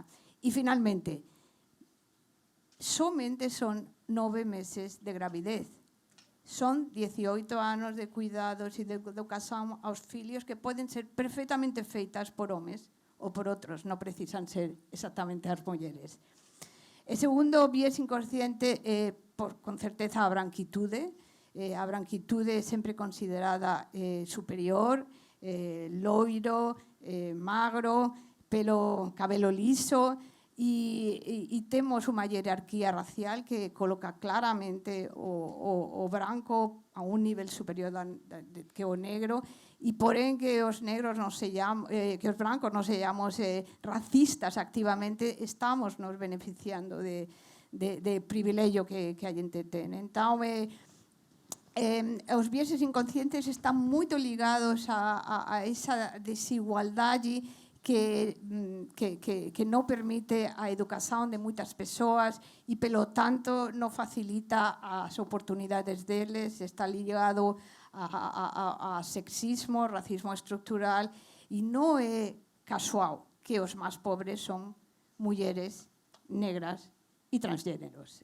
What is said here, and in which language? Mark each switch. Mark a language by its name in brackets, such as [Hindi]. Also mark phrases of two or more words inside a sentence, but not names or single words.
[Galician] E, finalmente, somente son 9 meses de gravidez. Son 18 anos de cuidados e de educación aos fillos que poden ser perfectamente feitas por homes ou por outros, non precisan ser exactamente as mulleres. E segundo, viés inconsciente, con certeza a branquitude. [Portuguese] A branquitude é sempre considerada superior, loiro, magro, cabelo liso, e temos uma hierarquia racial que coloca claramente o branco a un nivel superior que o negro, e porén que os negros que os brancos non sexamos racistas activamente, estamos nos beneficiando de privilexio que a gente ten. [Galician] Entón, os vieses inconscientes están moito ligados a esa desigualdade que non permite a educación de moitas persoas e, pelo tanto, non facilita as oportunidades deles, está ligado a sexismo, racismo estructural, e non é casual que os máis pobres son mulleres negras e transgéneros.